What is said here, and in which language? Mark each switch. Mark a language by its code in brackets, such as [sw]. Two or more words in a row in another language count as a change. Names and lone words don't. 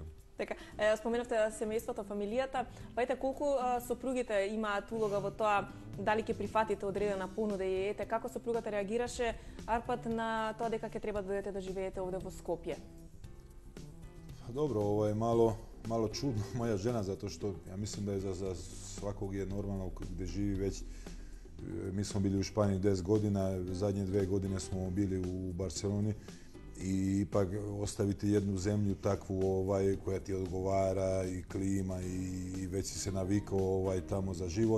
[mk] Така, споменавте семејството, фамилијата, па ете колку сопругите имаат улога во тоа дали ќе прифатите одредена понуда и ете како сопругата реагираше Арпад на тоа дека ќе треба да дојдете да живеете овде во Скопје? Добро, ова е [sr] malo čudno moja žena, zato što ja mislim da je za svakog je normalno gdje živi već. Mi smo bili u Španiji 10 godina, zadnje 2 godine smo bili u Barceloni i ipak ostaviti jednu zemlju takvu koja ti odgovara i klima i već si se navikao tamo za život.